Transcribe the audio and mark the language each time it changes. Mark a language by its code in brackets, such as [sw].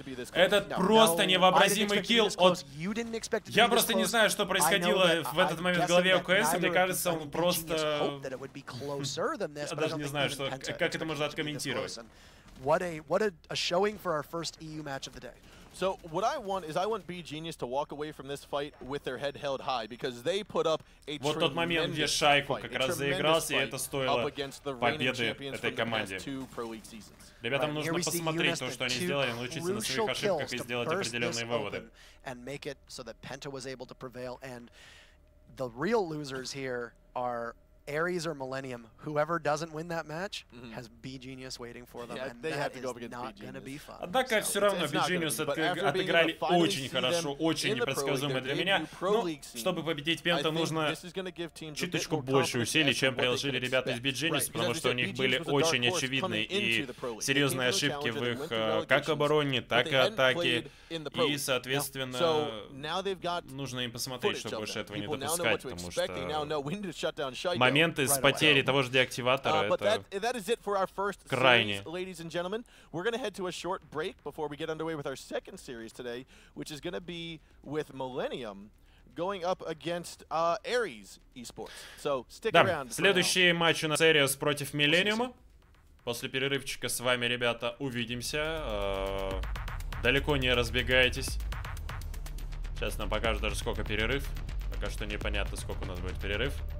[ru] Этот просто невообразимый килл от... Я просто не знаю, что происходило в этот момент в голове у КС, мне кажется, он просто... Я даже не знаю, как это можно откомментировать. [en] What a showing for our first EU match of the day. So what I want is beGenius to walk away from this fight with their head held high because they put up a [ru] вот тот момент, где Шайку как раз заигрался, и это стоило победы этой команде. Ребятам нужно посмотреть то, что они сделали, научиться на своих ошибках и сделать определенные выводы. [en] And make it so that PENTA was able to prevail, and the real losers here are ARES or Millenium. Whoever doesn't win that match has beGenius waiting for them, and that is not going to be fun. [ru] Однако все равно beGenius отыграли очень хорошо, очень непредсказуемо для меня. Но чтобы победить PENTA, нужно чуточку больше усилий, чем приложили ребята из beGenius, потому что у них были очень очевидные и серьезные ошибки в их как обороне, так и атаке. И, соответственно, нужно им посмотреть, чтобы больше этого не допускать, потому что моменты с потерей того же деактиватора это крайне. [en] We're going to head to a short break before we get underway with our second series today, which is going to be with Millenium going up against ARES eSports. So stick around. [ru] Следующий матч у нас ARES против Millenium. После перерывчика с вами, ребята, увидимся. Далеко не разбегайтесь. Сейчас нам покажут даже сколько перерыв. Пока что непонятно, сколько у нас будет перерыв.